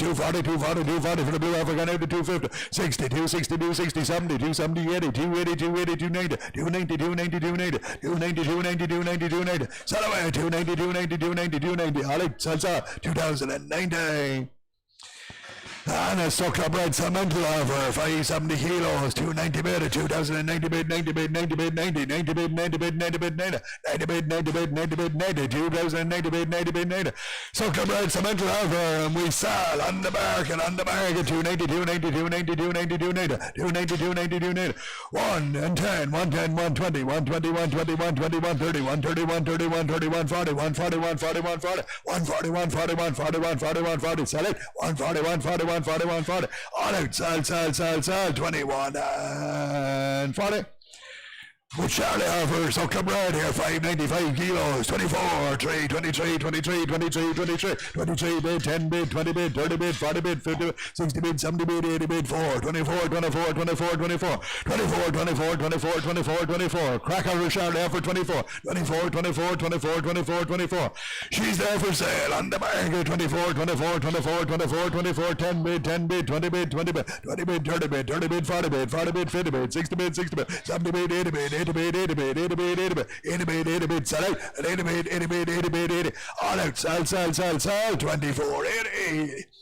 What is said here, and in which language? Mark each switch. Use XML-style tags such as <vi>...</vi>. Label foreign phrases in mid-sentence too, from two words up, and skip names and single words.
<en>240, 240, 240 for the Blue Heifer, gone out to 250, 60, 260, 260, 70, 270, 80, 280, 280, 290, 290, 290, 290, 290, 290, 290, 290. Sell away, 290, 290, 290, 290. All right, sell, 2090. And a Suckler Red Cemental Heifer, 570 kilos, 290 bid, 2090 bid, 90 bid, 90 bid, 90, 90 bid, 90 bid, 90 bid, 90, 90 bid, 90 bid, 90 bid, 90, 2090 bid, 90 bid, 90. Suckler Red Cemental Heifer, and we sell on the market, 290, 290, 290, 290, 290, 290, 290, 290, 1 and 10, 110, 120, 120, 120, 120, 130, 130, 130, 130, 140, 140, 140, 140, 141, 41, 41, 41, 40, sell it, 141, 41, 41, 40, all out, sell, 21 and 40. With Charlie Heifer, Suckler Red here, 595 kilos, 24, 3, 23, 23, 23, 23, 23 bid, 10 bid, 20 bid, 30 bid, 40 bid, 50 bid, 60 bid, 70 bid, 80 bid, 4, 24, 24, 24, 24, 24, 24, 24, 24, 24, Crack Heifer, Charlie Heifer, 24, 24, 24, 24, 24, 24. She's there for sale on the market, 24, 24, 24, 24, 24, 10 bid, 10 bid, 20 bid, 20 bid, 20 bid, 30 bid, 30 bid, 40 bid, 40 bid, 50 bid, 60 bid, 60 bid, 70 bid, 80 bid, 80 bid, 80 bid, 80 bid, 80 bid, 80 bid, 80 bid, sell out, 80 bid, 80 bid, 80 bid, 80, all out, sell, 24, 80.</en>